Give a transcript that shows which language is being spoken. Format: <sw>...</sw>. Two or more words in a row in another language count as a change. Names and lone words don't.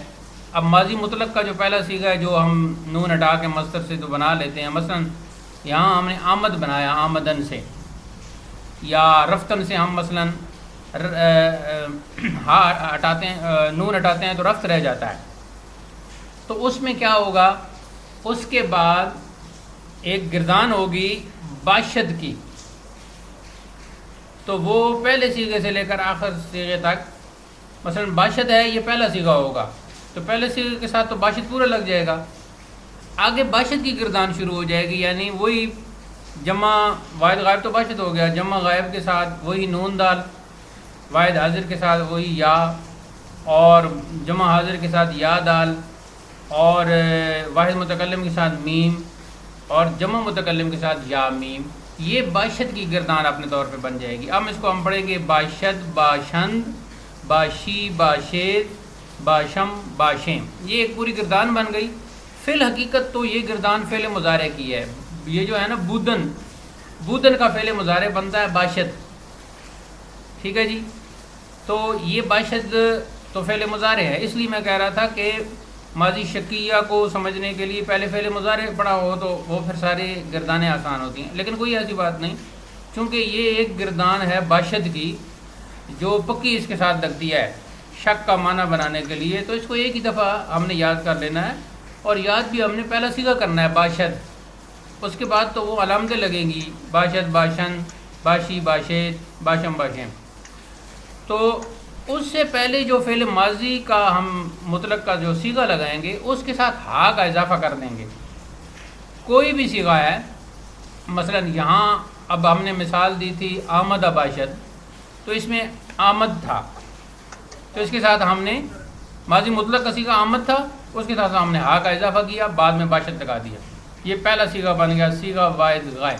<ur>اب ماضی مطلق کا جو پہلا صیغہ ہے جو ہم نون ہٹا کے مصدر سے تو بنا لیتے ہیں، مثلا یہاں ہم نے آمد بنایا آمدن سے، یا رفتن سے ہم مثلا ہٹاتے ہیں، نون ہٹاتے ہیں تو رفت رہ جاتا ہے، تو اس میں کیا ہوگا، اس کے بعد ایک گردان ہوگی باشد کی، تو وہ پہلے صیغے سے لے کر آخر صیغے تک، مثلا باشد ہے یہ پہلا صیغہ ہوگا، تو پہلے صیغے کے ساتھ تو باشد پورا لگ جائے گا، آگے باشد کی گردان شروع ہو جائے گی، یعنی وہی جمع واحد غائب تو باشد ہو گیا، جمع غائب کے ساتھ وہی نون دال، واحد حاضر کے ساتھ وہی یا، اور جمع حاضر کے ساتھ یا دال، اور واحد متکلم کے ساتھ میم اور جمع متکلم کے ساتھ یا میم، یہ باشد کی گردان اپنے طور پہ بن جائے گی۔ اب اس کو ہم پڑھیں گے</ur> <fa>باشد، باشند، باشی، باشید، باشم، باشیم،</fa> <ur>یہ ایک پوری گردان بن گئی۔ فی الحقیقت تو یہ گردان فعل مضارع کی ہے، یہ جو ہے نا بودن، بودن کا فعل مضارع بنتا ہے باشد، ٹھیک ہے جی۔ تو یہ باشد تو فعل مضارع ہے، اس لیے میں کہہ رہا تھا کہ ماضی شکیہ کو سمجھنے کے لیے پہلے فعل مضارع پڑھا ہو تو وہ پھر ساری گردانیں آسان ہوتی ہیں، لیکن کوئی ایسی بات نہیں، چونکہ یہ ایک گردان ہے باشد کی جو پکی اس کے ساتھ لگتی ہے شک کا معنی بنانے کے لیے، تو اس کو ایک ہی دفعہ ہم نے یاد کر لینا ہے، اور یاد بھی ہم نے پہلا صیغہ کرنا ہے باشد، اس کے بعد تو وہ علامتیں لگیں گی،</ur> <fa>باشد، باشن، باشی، باشید، باشم، باشم۔</fa> <ur>تو اس سے پہلے جو فعل ماضی کا ہم مطلق کا جو صیغہ لگائیں گے اس کے ساتھ ہا کا اضافہ کر دیں گے۔ کوئی بھی صیغہ ہے، مثلا یہاں اب ہم نے مثال دی تھی</ur> <fa>آمد باشد،</fa> <ur>تو اس میں آمد تھا، تو اس کے ساتھ ہم نے ماضی مطلق کا صیغہ آمد تھا، اس کے ساتھ ہم نے ہا کا اضافہ کیا، بعد میں باشد لگا دیا، یہ پہلا صیغہ بن گیا، صیغہ واحد غائب۔</ur>